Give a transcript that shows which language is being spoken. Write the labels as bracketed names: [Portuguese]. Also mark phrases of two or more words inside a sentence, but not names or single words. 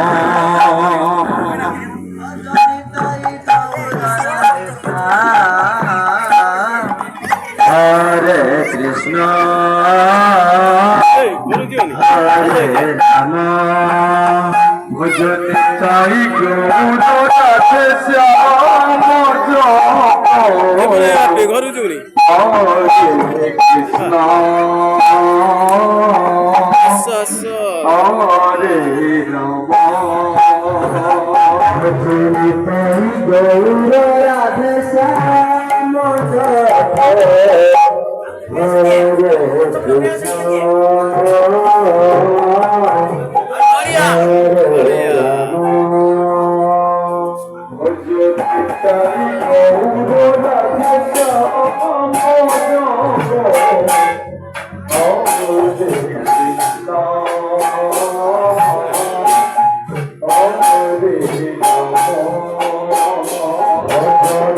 [Hindi] हरे कृष्ण हरे राम भजन साई गौर राधे श्याम जप [Odia] ଘରୁ ଯିବୁନି [Hindi] हरे कृष्ण हरे राम भजन साई गौर राधे श्याम जप हरे [Bangla] ভিডিওটিকে শেয়ার